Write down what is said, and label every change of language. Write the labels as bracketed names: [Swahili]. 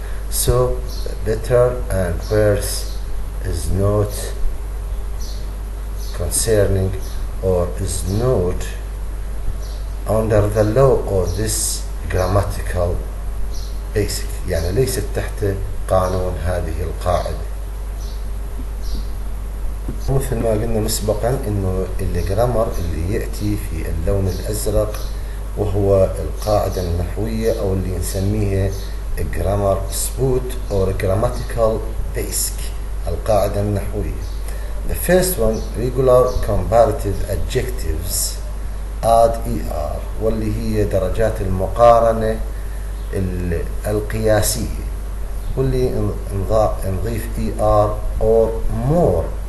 [English] So the better and worse is not concerning or is not under the law of this grammatical basic، [Arabic] يعني ليست تحت قانون هذه القاعدة. مثل ما قلنا مسبقا انه الجرامر اللي يأتي في اللون الازرق وهو القاعدة النحوية او اللي نسميها جرامر سبوت [English] or grammatical basic، [Arabic] القاعدة النحوية. [English] The first one regular comparative adjectives add ER، [Arabic] واللي هي درجات المقارنة القياسية، واللي نضيف [English] ER or more.